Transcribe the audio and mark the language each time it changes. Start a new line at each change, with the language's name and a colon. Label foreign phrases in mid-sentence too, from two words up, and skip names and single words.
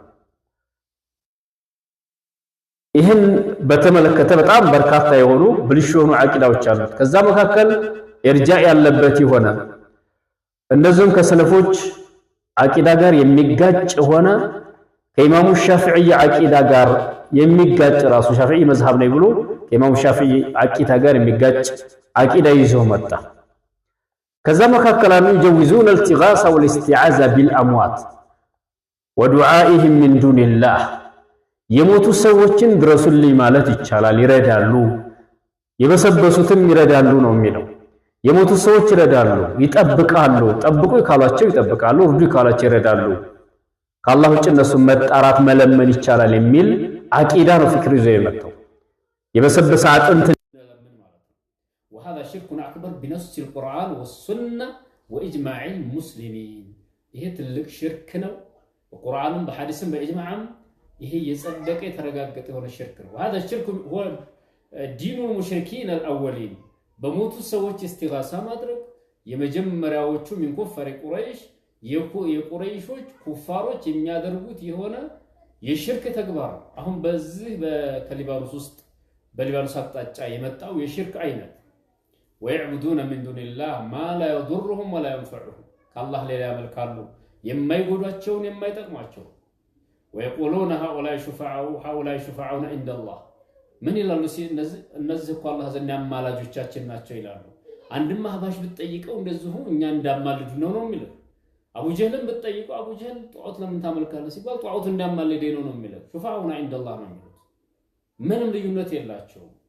Amharic: ይህን በተመለከተ በጣም በርካታ የሆኑ ብልሹ የሆኑ ዓቂዳዎች አሉት። ከዛ መካከል ኢርጃዕ ያለበት የሆነ እንደዚሁም ከሰለፎች ዓቂዳ ጋር የሚጋጭ ሆነ ከኢማሙ ሻፊዒ ዓቂዳ ጋር የሚጋጭ ራሱ ሻፊዒ መዝሐብ ነው ብሎ ከኢማሙ ሻፊዒ ዓቂዳ ጋር የሚጋጭ ዓቂዳ ይዞ መጣ። ከዛ መካከል አንዱ
Arabic: يجوزون الالتغاث والاستعاذة بالأموات ودعائهم من دون الله
Amharic: የሞቱ ሰዎችን ድረሱልኝ ማለት ይቻላል፣ ይረዳሉ፣ የበሰበሱትም ይረዳሉ ነው የሚለው። የሞቱ ሰዎች ይረዳሉ፣ ይጠብቃሉ። ጠብቁ ካሏቸው ይጠብቃሉ፣ እርዱ ካሏቸው ይረዳሉ። ከአላህ ውጭ እነሱ መጣራት መለመን ይቻላል የሚል ዓቂዳ ነው ፍክር ይዞ የመጣው። የበሰበሰ አጥንት
Arabic: وهذا شرك أكبر بنص القرآن والسنة وإجماع المسلمين።
Amharic: ይሄ ትልቅ ሽርክ ነው። በቁርአንም በሐዲስም በኢጅማዕም ይሄ የጸደቀ የተረጋገጠ የሆነ ሽርክ ነው።
Arabic: وهذا الشرك هو دين المشركين الأولين።
Amharic: በሞቱ ሰዎች እስቲጋሳ ማድረግ የመጀመሪያዎቹ ምን ኩፋር ቁረይሽ የቁረይሾች ኩፋሮች የሚያደርጉት የሆነ የሽርክ ተግባር። አሁን በዚህ በሊባኖስ ውስጥ በሊባኖስ አቅጣጫ የመጣው የሽርክ አይነት
Arabic: ويعبدون من دون الله ما لا يضرهم ولا ينفعهم
Amharic: ከአላህ ሌላ ያመልካሉ የማይጎዳቸውን የማይጠቅማቸው
Arabic: ويقولون هؤلاء شفعاؤنا عند الله
Amharic: ምን ይላሉ? እነዚህ እኮ አላህ ዘንድ አማላጆቻችን ናቸው ይላሉ። አንድም አህባሽ ብትጠይቀው እንደዚሁ እኛ እንዳማልዱ ነው የሚለው። አቡ ጀህልን ብትጠይቀው አቡ ጀህል ጧዖት ለምን ታመልካለህ ሲባል ጧዖት እንዳማልደ ነው የሚለው።
Arabic: شفعاؤنا عند الله
Amharic: ነው የሚሉት። ምንም ልዩነት የላቸውም።